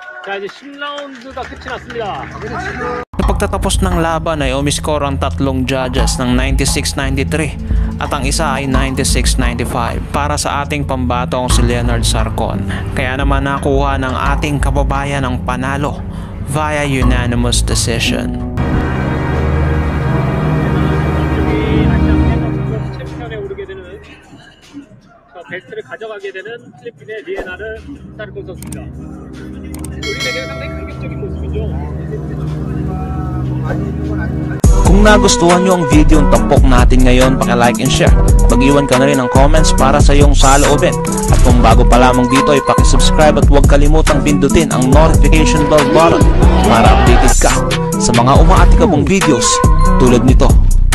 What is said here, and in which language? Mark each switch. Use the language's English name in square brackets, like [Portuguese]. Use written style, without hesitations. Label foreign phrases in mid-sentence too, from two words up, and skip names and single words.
[Korean] 자, 이제 10라운드가 끝이 났습니다. [Filipino] Sa pagtatapos ng laban ay umiscore ang tatlong judges ng 96-93 at ang isa ay 96-95 para sa ating pambatong si Leonard Sarcon. Kaya naman nakuha ng ating kababayan ang panalo [English] via unanimous decision. [Korean] 챔피언에 오르게 되는 벨트를 가져가게 되는 필리핀의 리에나르 사르콘 선수입니다. 우리에게 상당히 감격적인 모습이죠. [Filipino] Kung nagustuhan nyo ang video ng tampok natin ngayon, [English] paki-like and share. [Filipino] Mag-iwan ka na rin ng comments para sa iyong saloobin. At kung bago pa lamang dito ay paki-subscribe at huwag kalimutang pindutin ang [English] notification bell button [Filipino] para updated ka sa mga umaatikabong videos tulad nito.